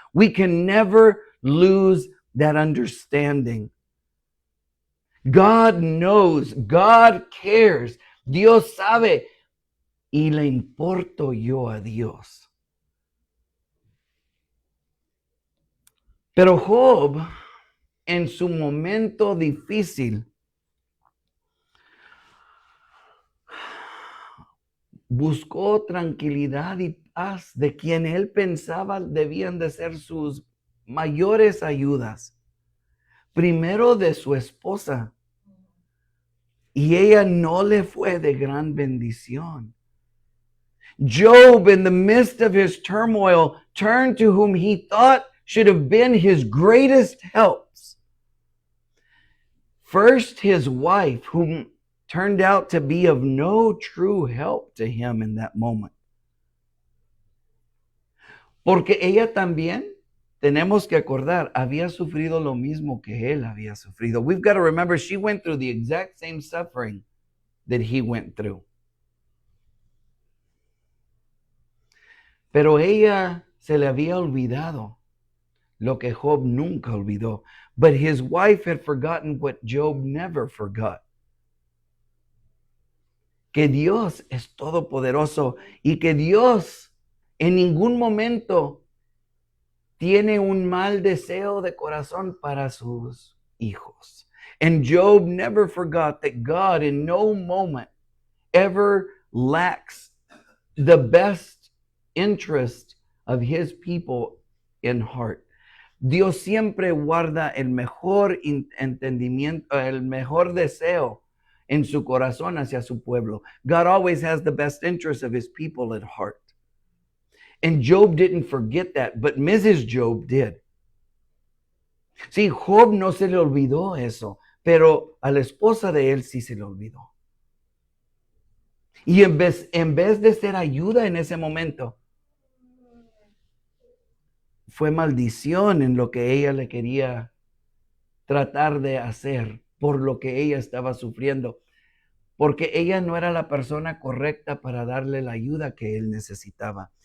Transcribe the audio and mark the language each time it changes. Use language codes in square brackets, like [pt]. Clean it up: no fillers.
[en] We can never lose that understanding. God knows, God cares, [es] Dios sabe y le importo yo a Dios. Pero Job, en su momento difícil, buscó tranquilidad y paz de quien él pensaba debían de ser sus mayores ayudas. Primero de su esposa. Y ella no le fue de gran bendición. [en] Job, in the midst of his turmoil, turned to whom he thought should have been his greatest helps. First, his wife, whom turned out to be of no true help to him in that moment. [es] Porque ella también, tenemos que acordar, había sufrido lo mismo que él había sufrido. [en] We've got to remember, she went through the exact same suffering that he went through. [es] Pero ella se le había olvidado lo que Job nunca olvidó. [en] But his wife had forgotten what Job never forgot. [es] Que Dios es todopoderoso y que Dios en ningún momento tiene un mal deseo de corazón para sus hijos. [en] And Job never forgot that God in no moment ever lacks the best interest of his people in heart. [es] Dios siempre guarda el mejor entendimiento, el mejor deseo en su corazón hacia su pueblo. [en] God always has the best interest of his people at heart. And Job didn't forget that, but Mrs. Job did. [es] Sí, Job no se le olvidó eso, pero a la esposa de él sí se le olvidó. Y en vez de ser ayuda en ese momento, fue maldición en lo que ella le quería tratar de hacer por lo que ella estaba sufriendo, porque ella no era la persona correcta para darle la ayuda que él necesitaba.